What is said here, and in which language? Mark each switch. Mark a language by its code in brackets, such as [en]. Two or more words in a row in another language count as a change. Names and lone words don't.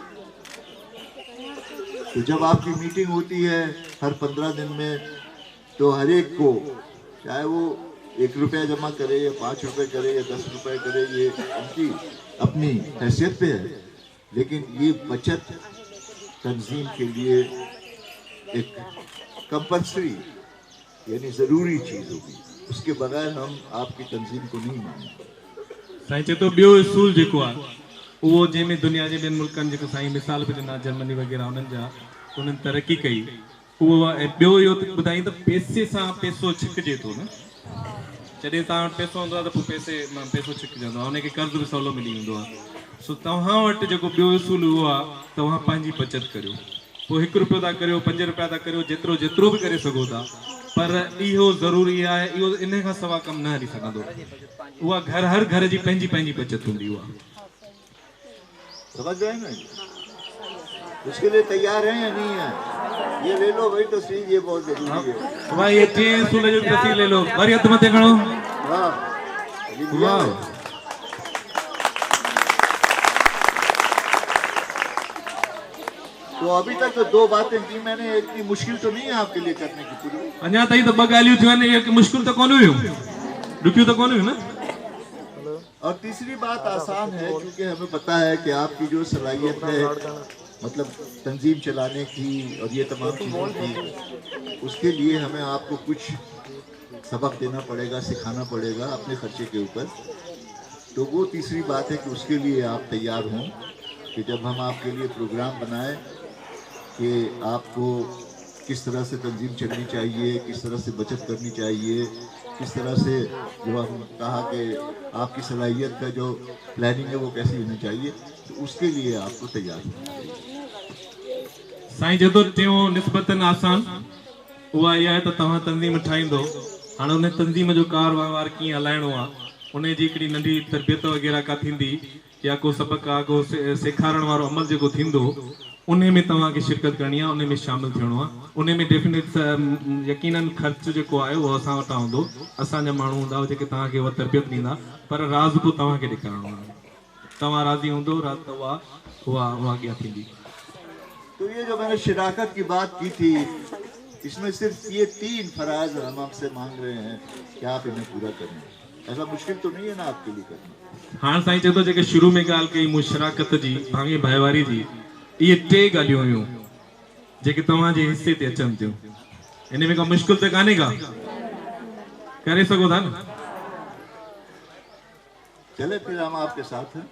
[hi] तो जब आपकी मीटिंग होती है हर 15 दिन में, तो हर एक को, चाहे वो 1 रुपया जमा करे या 5 रुपए करे या 10 रुपए करे, ये उनकी अपनी हैसियत पे है, लेकिन ये बचत तंजीम के लिए एक कंपल्सरी यानी ज़रूरी चीज़ होगी, उसके बगैर हम आपकी तंजीम को नहीं मानेंगे। [sd] साईं चए थो ॿियो उसूल जेको आहे उहो जंहिंमें दुनिया जे ॿियनि मुल्कनि जेको साईं मिसाल बि ॾिना, जर्मनी वग़ैरह उन्हनि जा उन्हनि तरक़ी कई, उहो ऐं ॿियो इहो ॿुधाईं त पैसे सां पैसो छिकिजे थो न। जॾहिं तव्हां वटि पैसो हूंदो आहे त पोइ पैसे मां पैसो छिकिजंदो आहे, उनखे कर्ज़ बि सवलो मिली वेंदो आहे। सो तव्हां वटि जेको ॿियो उसूल उहो आहे तव्हां पंहिंजी बचत करियो, पोइ 1 रुपयो था करियो, 5 रुपया था करियो, जेतिरो बि करे सघो था, पर इहो ज़रूरी आहे, इहो इन खां सवाइ कमु न हली सघंदो। उहा हर घर जी पंहिंजी बचत हूंदी। उहा [hi] समझ रहे हैं ना? उसके लिए तैयार हैं या नहीं है? ये ले लो भाई तस्वीर, ये बहुत जरूरी है भाई। ये 3 सूल जो तस्वीर ले लो, [sd] वरी हथ मथे खणो। वाह, [hi] तो अभी तक तो 2 बातें की मैंने, इतनी मुश्किल तो नहीं है आपके लिए करने की पूरी। [sd] अञा ताईं त 2 ॻाल्हियूं थियूं आहिनि, इहे मुश्किल त कोन हुयूं, ॾुखियूं त कोन हुयूं न। [hi] और तीसरी बात आसान है, क्योंकि हमें पता है कि आपकी जो सलाहियत है, मतलब तंजीम चलाने की और ये तमाम चीज़ों की, उसके लिए हमें आपको कुछ सबक देना पड़ेगा, सिखाना पड़ेगा अपने खर्चे के ऊपर। तो वो तीसरी बात है कि उसके लिए आप तैयार हों कि जब हम आपके लिए प्रोग्राम बनाएं कि आपको किस तरह से तंजीम चलनी चाहिए, किस तरह से बचत करनी चाहिए, किस तरह से जो हम कहा कि आपकी सलाहियत का जो प्लानिंग है वो कैसी होनी चाहिए, तो उसके लिए आपको तैयार होना चाहिए। [sd] साईं जो टियों निस्बतन आसान उहा इहा आहे त तव्हां तंज़ीम ठाहींदो, हाणे उन तंज़ीम जो कारवार कीअं हलाइणो आहे, उन जी हिकिड़ी नंढी तरबियत वग़ैरह का थींदी, या को सबक़ आहे, को सेखारण वारो अमल जेको थींदो, उन में तव्हांखे शिरकत करणी आहे, उन में शामिल थियणो आहे। उन में डेफिनेट यकीनन ख़र्च जेको आहे उहो असां वटां हूंदो, असांजा माण्हू हूंदा जेके तव्हांखे उहा तरबियत ॾींदा, पर राज़ पोइ तव्हांखे ॾेखारिणो आहे। तव्हां राज़ी हूंदो, राज़ त उहा अॻियां थींदी। [hi] तो ये जो मैंने शराकत की बात की थी, इसमें सिर्फ ये 3 फराज हम आपसे मांग रहे हैं कि आप इन्हें पूरा करें। ऐसा मुश्किल तो नहीं है ना आपके लिए करना। [sd] हाँ साईं चए थो, जेके शुरू में ॻाल्हि कई मूं शराकत जी, भाङे भाईवारी जी, इहे 3 ॻाल्हियूं हुयूं जेके तव्हांजे हिस्से ते अचनि थियूं। इन में का मुश्किल त कान्हे का, करे सघो था न। [hi] चले फिर हम आपके साथ हैं।